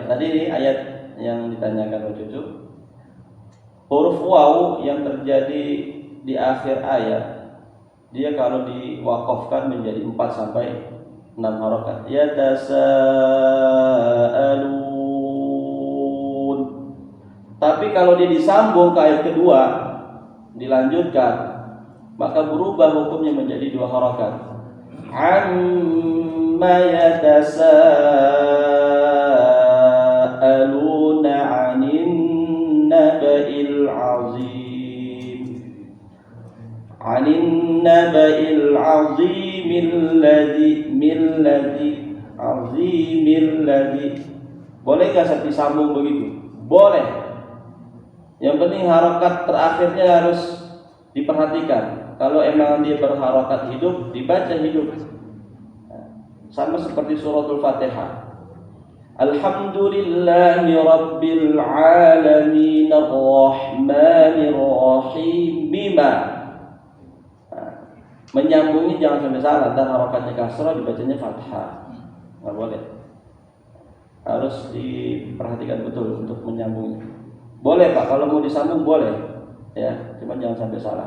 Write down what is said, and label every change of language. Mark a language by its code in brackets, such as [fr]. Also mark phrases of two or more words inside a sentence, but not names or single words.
[id] Tadi ini ayat yang ditanyakan Pak Cucu. Huruf waw yang terjadi di akhir ayat, dia kalau diwakafkan menjadi 4 sampai 6 harokat. [ar] Yatasaalun. [id] Tapi kalau dia disambung ke ayat kedua, dilanjutkan, maka berubah hukumnya menjadi 2 harokat. [ar] عم يتساءلون عن النبإ العظيم. عن النبإ العظيم الذي. [id] Boleh enggak saya disambung begitu? Boleh. Yang penting harokat terakhirnya harus diperhatikan. Kalau emang dia berharokat hidup, dibaca hidup. Sama seperti suratul Fatihah. [ar] الحمد لله رب العالمين الرحمن الرحيم بما. [id] Menyambungnya jangan sampai salah, dan harokatnya kasrah dibacanya fathah. Nggak boleh. Harus diperhatikan betul untuk menyambungnya. Boleh Pak, kalau mau disambung boleh, ya, cuma jangan sampai salah.